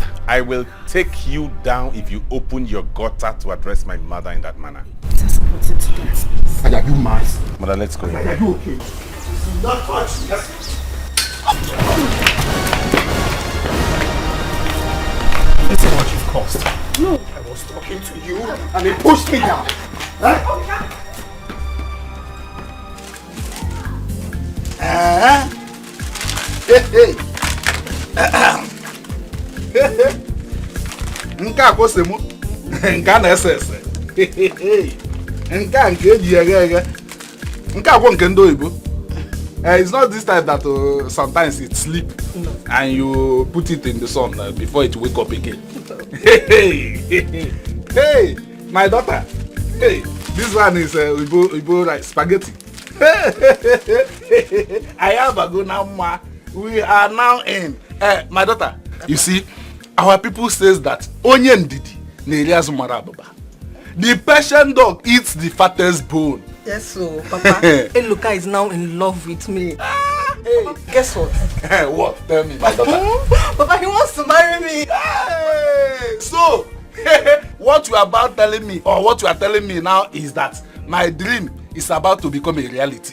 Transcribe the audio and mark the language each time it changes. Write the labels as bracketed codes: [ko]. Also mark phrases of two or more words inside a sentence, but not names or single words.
[en] I will take you down if you open your gutter to address my mother in that manner. Are you mad? Mother, let's go. Are you okay? Do not touch me. Listen what you've caused. No. I was talking to you and he pushed me down. Huh? [ig] Nke a kwụsị mụ, nke a na-ese ese, nke a nke eji eghe eghe, nke a kwụ nke ndị oyibo. [en] It's not this type that sometimes it sleep and you put it in the sun before it wake up again. Hey, my daughter. Hey, this one is Ibo like spaghetti. I have a good now. We are now in. My daughter, you see, our people says that ONYEDIKA [ig] na-eri mara ababa. [en] The Persian dog eats the fattest bone. Yes, so Papa, Eluka is now in love with me. Hey. Papa, guess what? What? Tell me, my daughter. Papa, he wants to marry me. Hey. So, what you are about telling me, or what you are telling me now, is that my dream is about to become a reality.